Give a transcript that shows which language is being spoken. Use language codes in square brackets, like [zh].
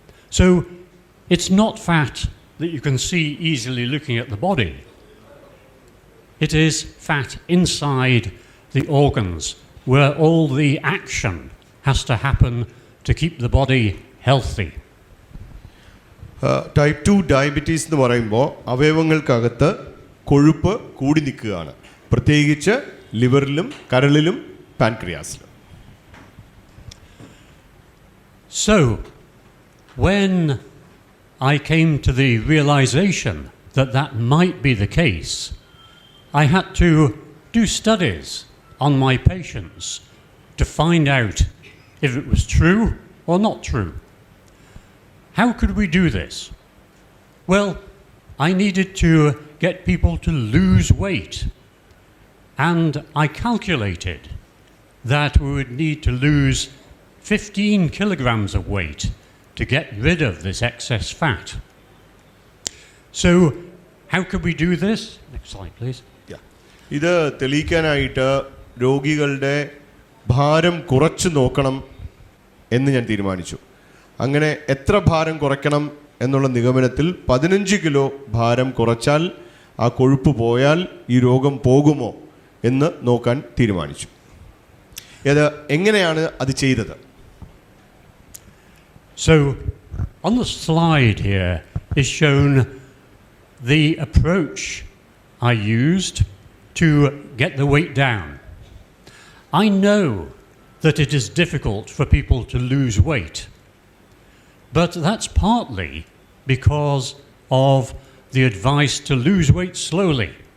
[en] So it's not fat that you can see easily looking at the body. It is fat inside the organs where all the action has to happen to keep the body healthy. [ml] Type 2 diabetes എന്ന് പറയുമ്പോൾ അവയവങ്ങൾക്കകത്ത് കൊഴുപ്പ് കൂടി നിൽക്കുകയാണ്, പ്രത്യേകിച്ച് ലിവറിലും കരളിലും പാൻക്രിയാസിലും. [en] So, when I came to the realization that that might be the case, I had to do studies on my patients to find out if it was true or not true. How could we do this? Well, I needed to get people to lose weight, and I calculated that we would need to lose 15 kilograms of weight to get rid of this excess fat. So, how could we do this? Next slide, please. [ml] ഇത് തെളിയിക്കാനായിട്ട് രോഗികളുടെ ഭാരം കുറച്ച് നോക്കണം എന്ന് ഞാൻ തീരുമാനിച്ചു. അങ്ങനെ എത്ര ഭാരം കുറയ്ക്കണം എന്നുള്ള നിഗമനത്തിൽ 15 കിലോ ഭാരം കുറച്ചാൽ ആ കൊഴുപ്പ് പോയാൽ ഈ രോഗം പോകുമോ എന്ന് നോക്കാൻ തീരുമാനിച്ചു. എങ്ങനെയാണ് അത് ചെയ്തത്? [en] So, on the slide here is shown the approach I used to get the weight down. I know that it is difficult for people to lose weight, but that's partly because of the advice to lose weight slowly.